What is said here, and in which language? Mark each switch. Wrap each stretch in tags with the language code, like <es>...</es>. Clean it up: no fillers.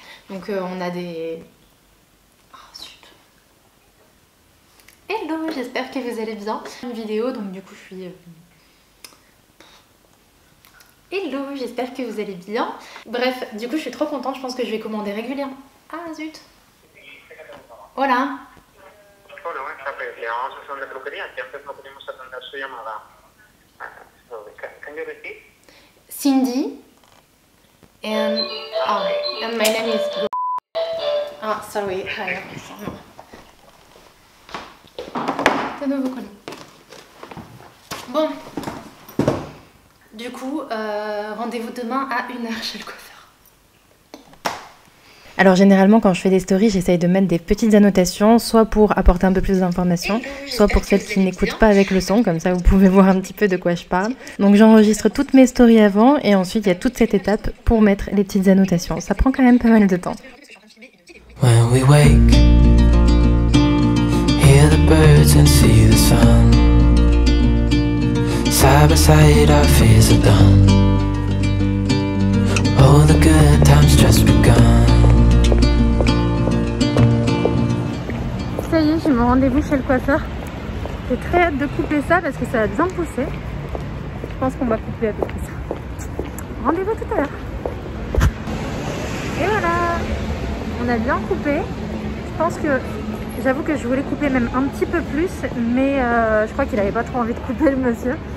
<fr>Donc on a des... Oh zut. Hello, j'espère que vous allez bien. Une vidéo, donc du coup je suis... Hello, j'espère que vous allez bien. Bref, du coup je suis trop contente, je pense que je vais commander régulièrement. Ah zut.</fr> <es>Hola. Hola, buenas tardes. Le llamamos a sesión de peluquería, que antes no pudimos atender su llamada.</es> <en>Can you repeat? Cindy. And my name is... Ah, sorry.</en> <fr>De nouveau connu. Bon. Du coup, rendez-vous demain à 1h chez le coiffeur. Alors généralement quand je fais des stories, j'essaye de mettre des petites annotations, soit pour apporter un peu plus d'informations, soit pour celles qui n'écoutent pas avec le son, comme ça vous pouvez voir un petit peu de quoi je parle. Donc j'enregistre toutes mes stories avant et ensuite il y a toute cette étape pour mettre les petites annotations. Ça prend quand même pas mal de temps.</fr> <en>When we wake, hear the birds and see the sun. Side by side our fears are done. Oh, the good times just begun.</en> <fr>Ça y est, j'ai mon rendez-vous chez le coiffeur. J'ai très hâte de couper ça parce que ça va bien pousser. Je pense qu'on va couper à peu près ça. Rendez-vous tout à l'heure. Et voilà, on a bien coupé. Je pense que, j'avoue que je voulais couper même un petit peu plus, mais je crois qu'il avait pas trop envie de couper le monsieur.</fr>